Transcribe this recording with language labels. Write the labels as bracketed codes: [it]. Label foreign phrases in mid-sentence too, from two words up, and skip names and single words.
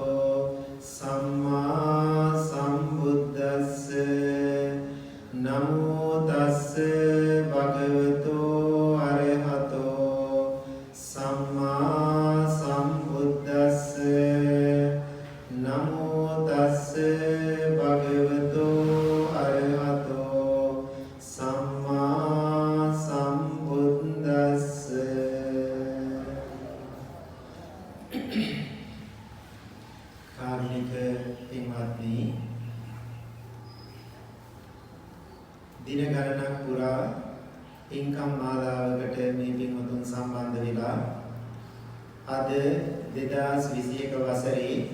[pi] samma sambuddhassa Namo tassa bhagavato arahato samma sambuddhassa Namo tassa bhagavato arahato samma [si] sambuddhassa කාරුණික පින්වත්නි දින ගණනක් පුරා පින්කම් මාලාවකට මේ පින්වතුන් සම්බන්ධ වෙලා අද 2021 වසරේ